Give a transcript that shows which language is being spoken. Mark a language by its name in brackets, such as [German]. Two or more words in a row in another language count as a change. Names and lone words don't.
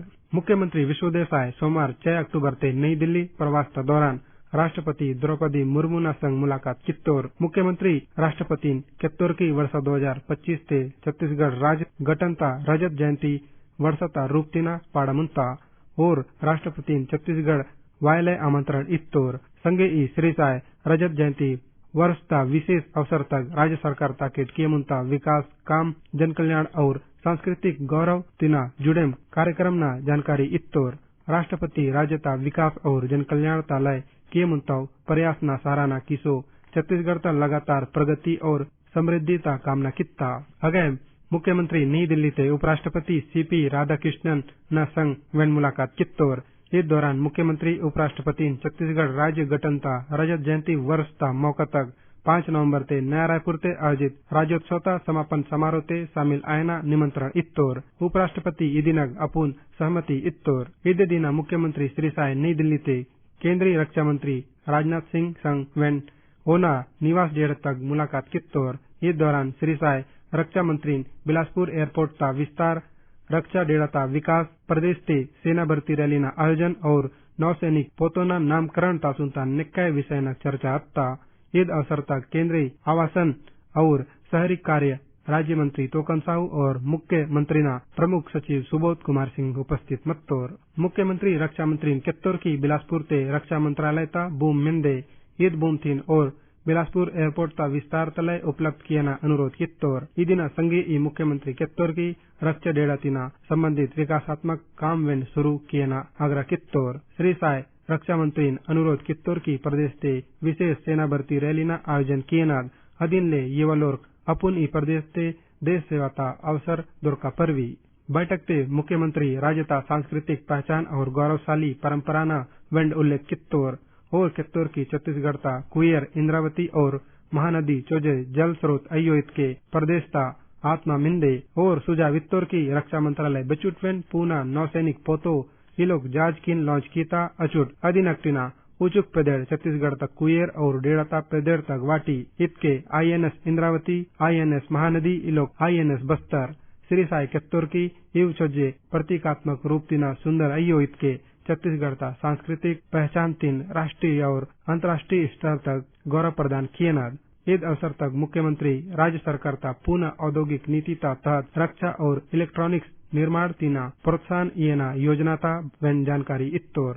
[Gondi] मुख्यमंत्री विष्णु देसाई सोमवार 6 अक्टूबर ते नई दिल्ली प्रवास दौरान राष्ट्रपति द्रौपदी मुर्मू न संग मुलाकात कित्तोर। मुख्यमंत्री राष्ट्रपति कित्तोर की वर्ष 2025 ते छत्तीसगढ़ राज्य गठनता रजत जयंती वर्षता रूपतिना पाड़ामुंता और राष्ट्रपति छत्तीसगढ़ वायलय आमंत्रण इत्तोर। संगे ई श्री साय रजत जयंती वर्ष ता विशेष अवसर तक राज्य सरकार ताकेट किए मुंता विकास काम जन कल्याण और सांस्कृतिक गौरव तिना जुड़ेम कार्यक्रम न जानकारी इत्तोर। राष्ट्रपति राज्य ता विकास और जन कल्याण तालय किए मुंता प्रयास न सराहना किसो छत्तीसगढ़ ता लगातार प्रगति और समृद्धि ता कामना कित्ता। अगेम मुख्यमंत्री नई दिल्ली ते उपराष्ट्रपति सीपी राधाकृष्णन न संग वेन मुलाकात कित्तोर। [Hindi] इस दौरान [Gondi] मुख्यमंत्री उपराष्ट्रपति छत्तीसगढ़ राज्य गठनता रजत जयंती वर्ष ता मौका तक 5 नवंबर ते नया रायपुर ते आयोजित राज्योत्सव समापन समारोह ते शामिल आयना निमंत्रण इत्तोर। उपराष्ट्रपति इदिनग अपुन सहमति इत्तोर। ईदे दिना मुख्यमंत्री श्री साय नई दिल्ली ते केंद्रीय रक्षा मंत्री राजनाथ सिंह संग वेन ओना निवास डेढ़ तक मुलाकात कित्तोर। [Hindi] इस दौरान [Gondi] श्री साय रक्षा मंत्री बिलासपुर एयरपोर्ट ता विस्तार रक्षा डेड़ा ता विकास प्रदेश ते सेना भर्ती रैली ना आयोजन और नौसैनिक पोतोना नामकरण तासुनता निकाय विषय न चर्चा अत्ता। ईद अवसर तक केंद्रीय आवासन और शहरी कार्य राज्य मंत्री तोकन साहू और मुख्यमंत्री ना प्रमुख सचिव सुबोध कुमार सिंह उपस्थित मत्तोर। मुख्यमंत्री रक्षा मंत्री कित्तोर की बिलासपुर ते रक्षा मंत्रालय ता बूम मिंदे ईद बूम थीन और बिलासपुर एयरपोर्ट ता विस्तार तलय उपलब्ध किया ना अनुरोध कित्तोर। इदिना संगे ई मुख्यमंत्री कित्तोर की रक्षा डेड़ा तिना संबंधित विकासात्मक काम वेन शुरू किया ना आग्रह कित्तोर। श्री साय रक्षा मंत्री अनुरोध कित्तोर की प्रदेश ते विशेष सेना भर्ती रैली ना आयोजन किए नाद अधीन ले युवा लोग अपुन ई प्रदेश ते देश सेवा ता अवसर दुर्का परवी। बैठक ते मुख्यमंत्री राज्यता सांस्कृतिक पहचान और गौरवशाली परंपरा ना वेंड उल्लेख कित्तोर और कित्तोर की छत्तीसगढ़ ता कुयर इंद्रावती और महानदी चोजे जल स्रोत अयोत के प्रदेश ता आत्मा मिंदे और सुजा वित्तोर की रक्षा मंत्रालय बचुटवेन पूना नौसैनिक पोतो इलोक जाज किन लॉन्च कीता अचुट अधीनक्टिना उचुक पेदेड़ छत्तीसगढ़ तक कुयर और डेड़ा ता पेदेड़ तक वाटी इतके INS इंद्रावती INS महानदी इलोक INS बस्तर श्री साय कित्तोर की इव चोजे प्रतीकात्मक रूप तिना सुंदर अयो इतके छत्तीसगढ़ ता सांस्कृतिक पहचान तीन राष्ट्रीय और अंतर्राष्ट्रीय स्तर तक गौरव प्रदान किए नाद। इस अवसर तक मुख्यमंत्री राज्य सरकार ता पूना औद्योगिक नीति ता तहत रक्षा और इलेक्ट्रॉनिक्स निर्माण तीना प्रोत्साहन येना योजना ता वेन जानकारी इत्तोर।